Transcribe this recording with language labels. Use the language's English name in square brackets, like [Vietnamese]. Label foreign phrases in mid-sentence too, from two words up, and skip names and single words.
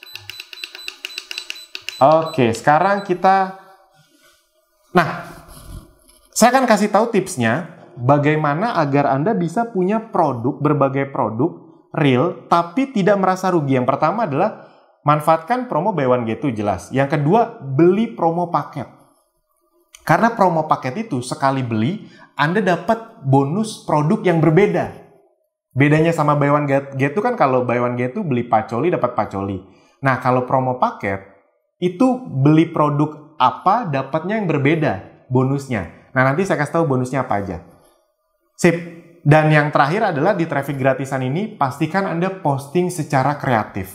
[Indonesian] Oke, sekarang kita... Nah, saya akan kasih tahu tipsnya bagaimana agar Anda bisa punya produk, berbagai produk real, tapi tidak merasa rugi. Yang pertama adalah manfaatkan promo [English] buy one get two, [Indonesian] jelas. Yang kedua, beli promo paket. Karena promo paket itu sekali beli, Anda dapat bonus produk yang berbeda. Bedanya sama [English] buy one get two [Indonesian] kan, kalau [English] buy one get two [Indonesian] beli pacoli dapat pacoli. Nah, kalau promo paket itu beli produk apa dapatnya yang berbeda bonusnya. Nah, nanti saya kasih tahu bonusnya apa aja. Sip. Dan yang terakhir adalah di traffic gratisan ini, pastikan Anda posting secara kreatif.